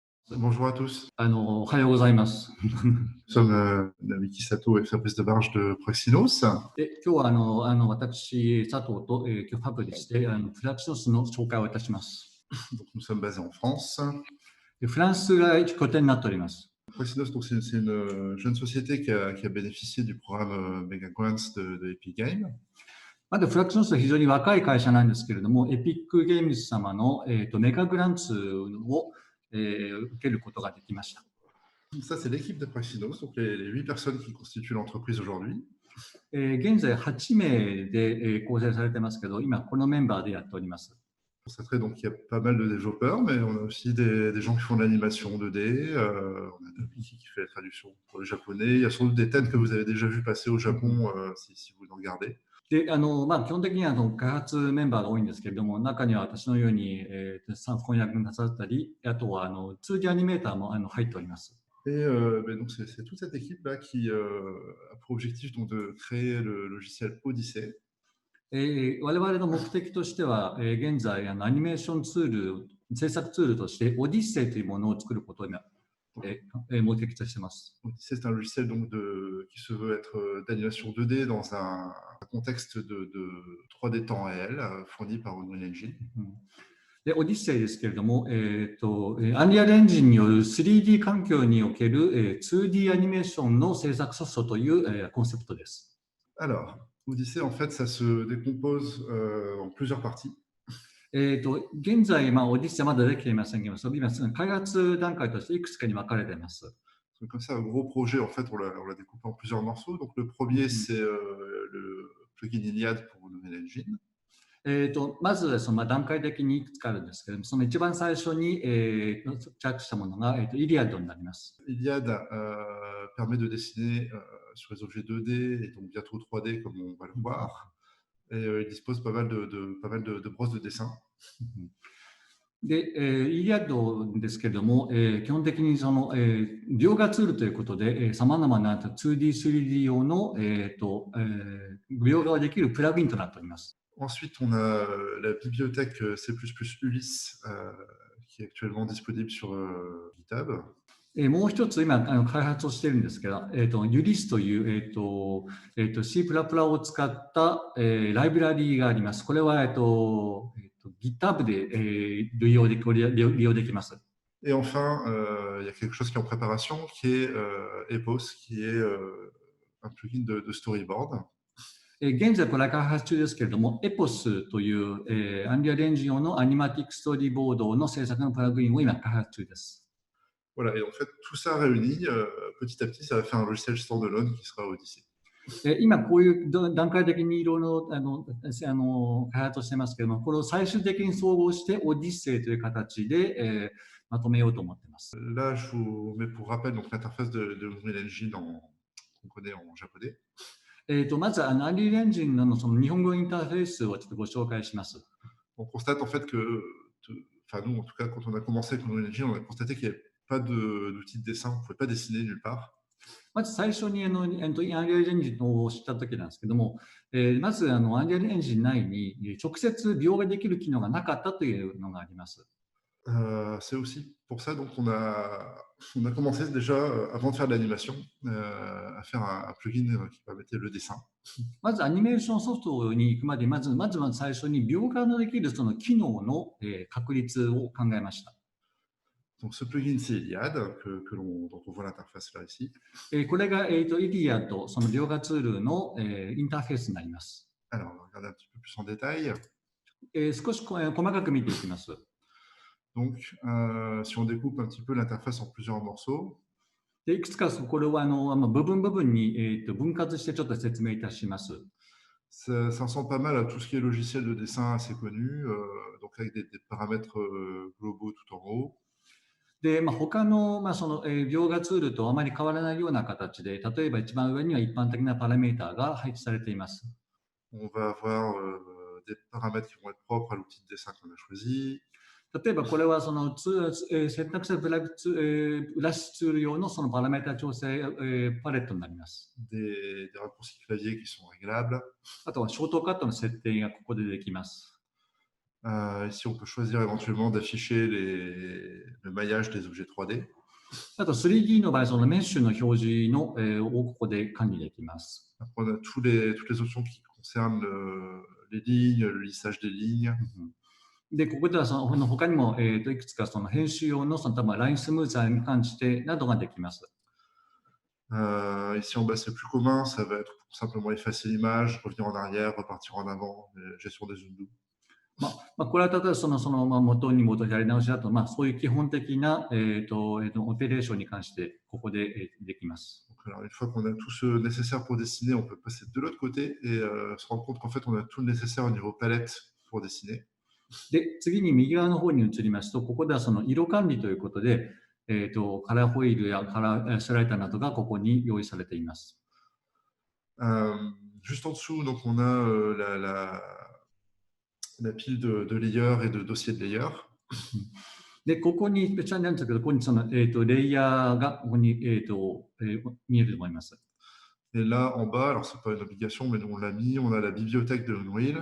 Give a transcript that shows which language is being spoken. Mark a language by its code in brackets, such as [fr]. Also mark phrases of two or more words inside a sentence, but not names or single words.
[fr] Bonjour à tous. [ja] おはようございます。 [fr] Nous sommes Namiki Sato et Fabrice Debarge de Proxinos. [ja] 今日は私、佐藤と、今日ファブリスでフラクシノスの紹介をいたします。 [fr] Donc, nous sommes basés en France. [ja] フランスが拠点になっております。 [fr] Proxinos, donc, c'est une jeune société qui a bénéficié du programme Mega Grants de Epic Games. [ja] まだフラクシノスは非常に若い会社なんですけれども、エピックゲームズ様の、メガグランツを、受けることができました。 [fr] Ça, c'est l'équipe de Proxinos, donc les 8 personnes qui constituent l'entreprise aujourd'hui. [ja] 現在8名で、構成されてますけど、今このメンバーでやっております。 [fr] Pour cette donc il y a pas mal de développeurs, mais on a aussi des gens qui font de l'animation 2D. On a Namiki qui fait la traduction pour le japonais. Il y a sans doute des thèmes que vous avez déjà vu passer au Japon si vous en regardez. [ja] で基本的には開発メンバーが多いんですけれども、中には私のように、翻訳なさったり、あとは2D アニメーターも入っております。 [fr] Et donc c'est toute cette équipe-là qui a pour objectif donc, de créer le logiciel Odyssey. [ja] 我々の目的としては、現在アニメーションツール、制作ツールとしてオディッセイというものを作ることに目的としています。 [fr] Odyssey, c'est un logiciel donc qui se veut être d'animation 2D dans un contexte de 3D temps réel fourni par Unreal Engine. [ja] で、オディッセイですけれども、アンリアルエンジンによる 3D 環境における、2D アニメーションの制作ソフトという、コンセプトです。 [fr] Alors, Odyssey, en fait, ça se décompose en plusieurs parties. [ja] 現在、オディッセイはまだできていませんけど、今、開発段階としていくつかに分かれています。 [fr] Comme ça, un gros projet, en fait, on l'a découpé en plusieurs morceaux. Donc, le premier, c'est le plugin Iliad pour Unreal Engine. [ja] まず段階的にいくつかあるんですけれども、その一番最初に、着したものが、イリアドになります。 [fr] Iliad permet de dessiner sur les objets 2D et donc bientôt 3D, comme on va le voir. Et il dispose pas mal de brosses de dessin. [ja] で、イリアドですけれども、基本的に描画ツールということで、さまざまな 2D、3D 用の、描画ができるプラグインとなっております。 [fr] Ensuite, on a la bibliothèque C++ Ulysse qui est actuellement disponible sur GitHub. [ja] もう一つ今開発をしているんですけど、ユリスという、C++ を使った、ライブラリーがあります。これは、GitHub で、利用できます。 [fr] Et enfin, il y a quelque chose qui est en préparation, qui est Epos, qui est un plugin de storyboard. [ja] 現在これは開発中ですけれども、EPOS という、アンリアルエンジン用のアニマティックストーリーボードの制作のプラグインを今開発中です。 [fr] Voilà, et en fait, tout ça réuni, petit à petit, ça va faire un logiciel standalone qui sera Odyssey. [ja] 今こういう段階的にいろいろ開発をしてますけれども、これを最終的に総合してオディッセイという形で、まとめようと思っています。 [fr] Là, je vous mets pour rappel donc l'interface de Unreal Engine qu'on connaît en japonais. [ja] まず、アンリアルエンジンのその日本語インターフェースをちょっとご紹介します。 [fr] On constate en fait que, enfin nous en tout cas, quand on a commencé avec Unreal Engine, on a constaté qu'il n'y avait pas d'outil de dessin, on ne pouvait pas dessiner nulle part. [ja] まず最初にアンリアルエンジンを知った時なんですけども、まずアンリアルエンジン内に直接描画できる機能がなかったというのがあります。 [fr] C'est aussi pour ça donc on a commencé déjà avant de faire de l'animation à faire un plugin qui permettait le dessin. [ja] まずアニメーションソフトに行くまでまずは最初に描画のできるその機能の確立を考えました。 [fr] Donc ce plugin c'est Iliad dont on voit l'interface là ici. [ja] これがイリアドその描画ツールのインターフェースになります。 [fr] Alors on va regarder un petit peu plus en détail. [ja] 少し細かく見ていきます。 [fr] Donc, si on découpe un petit peu l'interface en plusieurs morceaux. [ja] でいくつかこれは部分に分割してちょっと説明いたします。 [fr] Ça ressemble pas mal à tout ce qui est logiciel de dessin assez connu, donc avec des paramètres globaux tout en haut. [ja] で、他の、その、描画ツールとあまり変わらないような形で、例えば一番上には一般的なパラメータが配置されています。 [fr] On va avoir des paramètres qui vont être propres à l'outil de dessin qu'on a choisi. [ja] 例えばこれはその選択したブラッシュツール用のそのパラメータ調整パレットになります。 [fr] Des raccourcis clavier qui sont réglables. [ja] あとはショートカットの設定がここでできます。 [fr] Ici, on peut choisir éventuellement d'afficher le maillage des objets 3D. [ja] あと 3D の場合、そのメッシュの表示の、をここで管理できます。 [fr] Après, on a toutes les options qui concernent les lignes, le lissage des lignes. [ja] で、ここではその他にも、いくつかその編集用のその多分ラインスムーザーに関してなどができます。 [fr] Ici en bas, c'est plus commun, ça va être pour simplement effacer l'image, revenir en arrière, repartir en avant, gestion des zooms doux. [ja] これは例えば元に戻りやり直しだと、そういう基本的な、オペレーションに関してここで、できます。 [fr] Donc, alors, une fois qu'on a tout ce nécessaire pour dessiner, on peut passer de l'autre côté et se rendre compte qu'en fait, on a tout le nécessaire au niveau palette pour dessiner. [ja] で、次に右側の方に移りますと、ここではその色管理ということで、カラーホイールやカラースライダーなどがここに用意されています。 [fr] Juste en dessous, donc on a la pile de layers et de dossiers de layers. [ja] で、ここに、別になんですけど、ここにその、レイヤーがここに、見えると思います。 [fr] Et là, en bas, alors c'est pas une obligation, mais nous on l'a mis, on a la bibliothèque de Unreal.